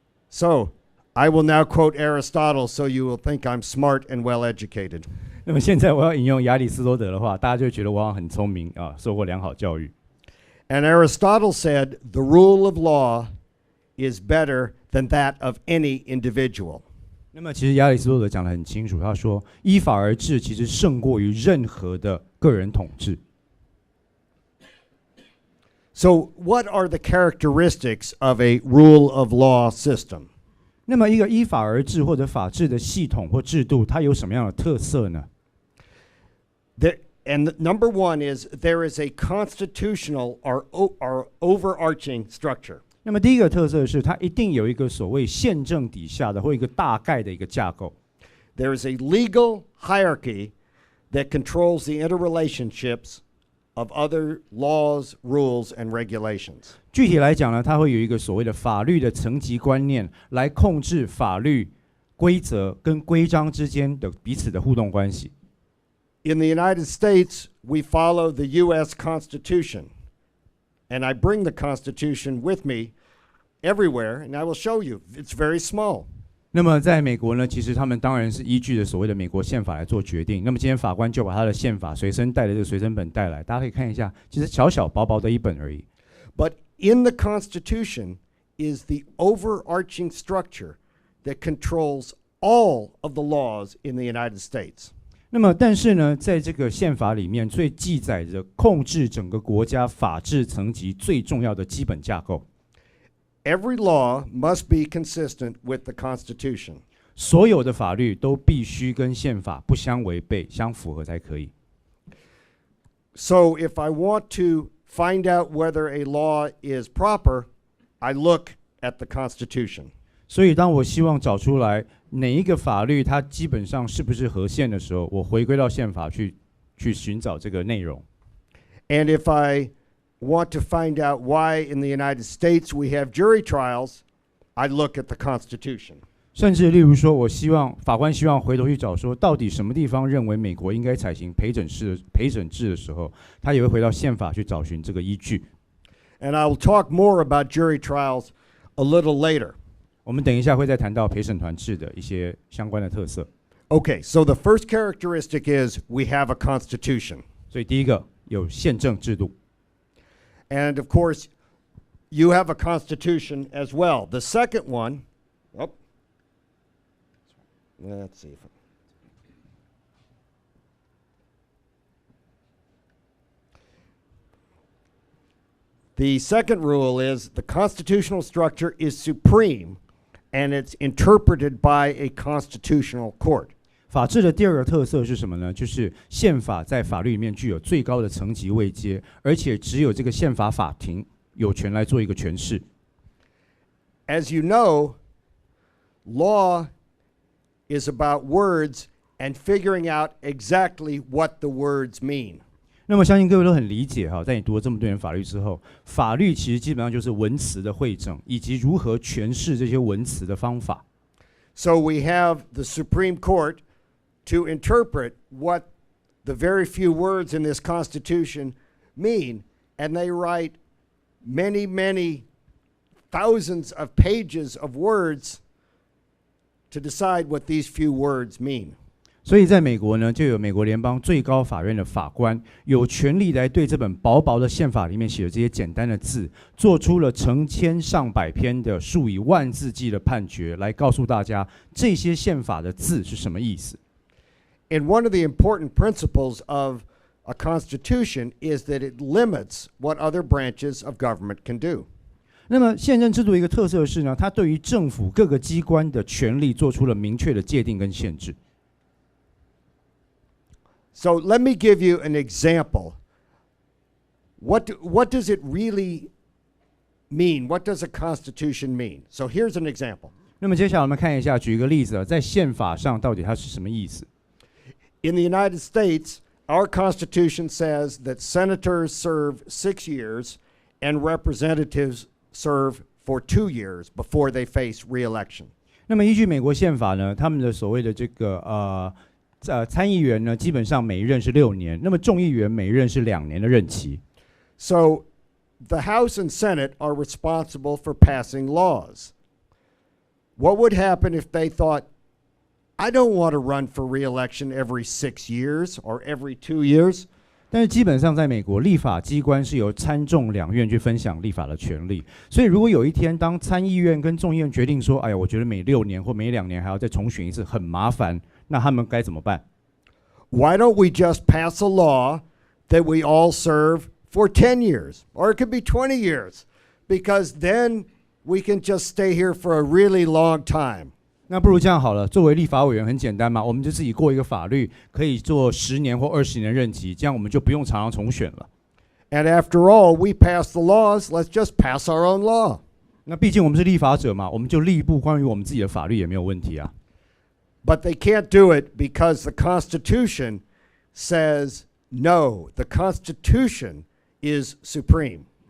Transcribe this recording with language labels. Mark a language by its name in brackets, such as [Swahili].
[English] So, I will now quote Aristotle so you will think I'm smart and well educated. [Chinese] 那么现在我要引用亚里士多德的话，大家就觉得我好像很聪明啊，受过良好教育。 [English] And Aristotle said, the rule of law is better than that of any individual. [Chinese] 那么其实亚里士多德讲得很清楚，他说依法而治其实胜过于任何的个人统治。 [English] So, what are the characteristics of a rule of law system? [Chinese] 那么一个依法而治或者法治的系统或制度，它有什么样的特色呢？ [English] And number one is there is a constitutional or overarching structure. [Chinese] 那么第一个特色是，它一定有一个所谓宪政底下的或一个大概的一个架构。 [English] There is a legal hierarchy that controls the interrelationships of other laws, rules, and regulations. [Chinese] 具体来讲呢，它会有一个所谓的法律的层级观念，来控制法律规则跟规章之间的彼此的互动关系。 [English] In the United States, we follow the U.S. Constitution. And I bring the Constitution with me everywhere, and I will show you. It's very small. [Chinese] 那么在美国呢，其实他们当然是依据着所谓的美国宪法来做决定。那么今天法官就把他的宪法随身带的这个随身本带来，大家可以看一下，其实小小薄薄的一本而已。 [English] But in the Constitution is the overarching structure that controls all of the laws in the United States. [Chinese] 那么但是呢，在这个宪法里面，最记载着控制整个国家法治层级最重要的基本架构。 [English] Every law must be consistent with the Constitution. [Chinese] 所有的法律都必须跟宪法不相违背，相符合才可以。 [English] So if I want to find out whether a law is proper, I look at the Constitution. [Chinese] 所以当我希望找出来哪一个法律它基本上是不是合宪的时候，我回归到宪法去寻找这个内容。 [English] And if I want to find out why in the United States we have jury trials, I look at the Constitution. [Chinese] 甚至例如说，法官希望回头去找说，到底什么地方认为美国应该采行陪审制的时候，他也会回到宪法去找寻这个依据。 [English] And I will talk more about jury trials a little later. [Chinese] 我们等一下会再谈到陪审团制的一些相关的特色。 [English] Okay, so the first characteristic is we have a constitution. [Chinese] 所以第一个有宪政制度， [English] And of course, you have a constitution as well. The second one, oh, let's see if the second rule is the constitutional structure is supreme and it's interpreted by a constitutional court. [Chinese] 法治的第二个特色是什么呢？就是宪法在法律里面具有最高的层级位阶，而且只有这个宪法法庭有权来做一个诠释。 [English] As you know, law is about words and figuring out exactly what the words mean. [Chinese] 那么相信各位都很理解哈，在你读了这么多年法律之后，法律其实基本上就是文词的汇整，以及如何诠释这些文词的方法。 [English] So we have the Supreme Court to interpret what the very few words in this Constitution mean, and they write many, many thousands of pages of words to decide what these few words mean. [Chinese] 所以在美国呢，就有美国联邦最高法院的法官有权利来对这本薄薄的宪法里面写的这些简单的字，做出了成千上百篇的数以万字计的判决，来告诉大家这些宪法的字是什么意思。 [English] And one of the important principles of a constitution is that it limits what other branches of government can do. [Chinese] 那么宪政制度一个特色是呢，它对于政府各个机关的权力做出了明确的界定跟限制。 [English] So let me give you an example. What does it really mean? What does a constitution mean? So here's an example. [Chinese] 那么接下来我们看一下，举一个例子，在宪法上到底它是什么意思？ [English] In the United States, our Constitution says that senators serve 6 years and representatives serve for 2 years before they face re-election. [Chinese] 那么依据美国宪法呢，他们的所谓的这个参议员呢，基本上每一任是6年，那么众议员每一任是2年的任期。 [English] So the House and Senate are responsible for passing laws. What would happen if they thought, I don't want to run for re-election every 6 years or every 2 years? [Chinese] 但是基本上在美国，立法机关是由参众两院去分享立法的权利。所以如果有一天，当参议院跟众议院决定说，哎呀，我觉得每6年或每2年还要再重选一次，很麻烦，那他们该怎么办？ [English] Why don't we just pass a law that we all serve for 10 years? Or it could be 20 years, because then we can just stay here for a really long time. [Chinese] 那不如这样好了，作为立法委员很简单嘛，我们就自己过一个法律，可以做10年或20年任期，这样我们就不用常常重选了。 [English] And after all, we pass the laws, let's just pass our own law. [Chinese] 那毕竟我们是立法者嘛，我们就立一部关于我们自己的法律也没有问题啊。 [English] But they can't do it because the Constitution says no. The Constitution is supreme.